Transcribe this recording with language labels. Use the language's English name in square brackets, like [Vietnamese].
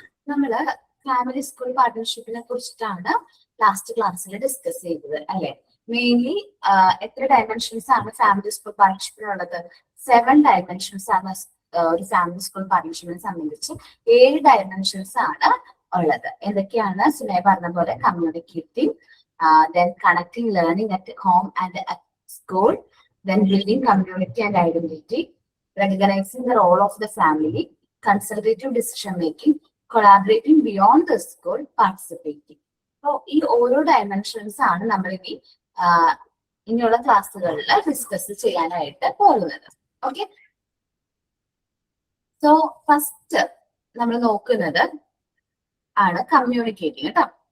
[Malayalam] നമ്മള് family school പാർട്ണർഷിപ്പിനെ കുറിച്ചിട്ടാണ് last ക്ലാസ്സിൽ ഡിസ്കസ് ചെയ്തത് അല്ലെ? മെയിൻലി എത്ര ഡയമെൻഷൻസ് ആണ് ഫാമിലി സ്കൂൾ പാർട്ണർഷിപ്പിനുള്ളത്? 7 ഡയമെൻഷൻസ് ആണ് ഒരു ഫാമിലി സ്കൂൾ പാർട്ണർഷിപ്പിനെ സംബന്ധിച്ച്. 7 ഡയമെൻഷൻസ് ആണ് ഉള്ളത്. എന്തൊക്കെയാണ്? സുനയ പറഞ്ഞ പോലെ [English] Communicating, then connecting learning at home and at school, then building community and identity, recognizing the role of the family, consultative decision making, collaborating beyond the school, participating. [Malayalam] So ഈ ഓരോ dimensions ആണ് നമ്മൾ ഇനിയുള്ള ക്ലാസ്സുകളിൽ ഡിസ്കസ് ചെയ്യാനായിട്ട് പോകുന്നത്. Okay, so first നമ്മൾ നോക്കുന്നത് ആണ് കമ്മ്യൂണിക്കേറ്റിംഗ് കേട്ടോ.